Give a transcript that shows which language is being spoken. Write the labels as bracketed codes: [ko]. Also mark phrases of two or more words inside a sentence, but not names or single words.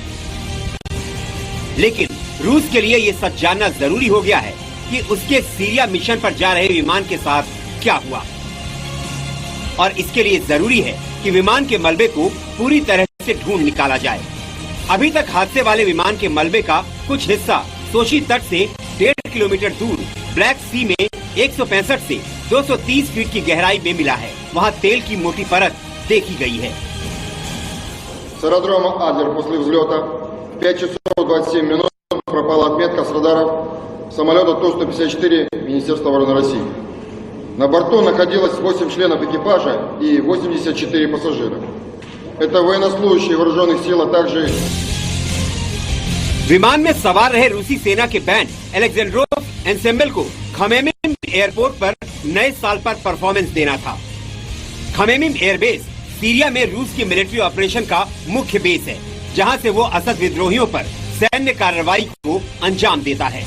[hi] लेकिन रूस के लिए ये सच जानना जरूरी हो गया है कि उसके सीरिया मिशन पर जा रहे विमान के साथ क्या हुआ, और इसके लिए जरूरी है कि विमान के मलबे को पूरी तरह से ढूंढ निकाला जाए। अभी तक हादसे वाले विमान के मलबे का कुछ हिस्सा सोची तट से 1.5 किलोमीटर दूर ब्लैक सी में 165 से 230 फीट की गहराई में मिला है। वहाँ तेल की मोटी परत देखी गई है। [ru] С аэродрома Адлер после взлета 5 часов 27 минут пропала отметка с радаров самолета Ту-154 Министерства обороны России. На борту находилось 8 членов экипажа и 84 пассажира. Это военнослужащие вооруженных сил, а также [hi] विमान में सवार रहे रूसी सेना के बैंड अलेक्जेंड्रोव एंसेम्बल को खमेमिम एयरपोर्ट पर नए साल पर परफॉर्मेंस देना था। खमेमिम एयरबेस सीरिया में रूस की [en] military operation [hi] का मुख्य बेस है, जहां से वो असद विद्रोहियों पर सैन्य कार्रवाई को अंजाम देता है।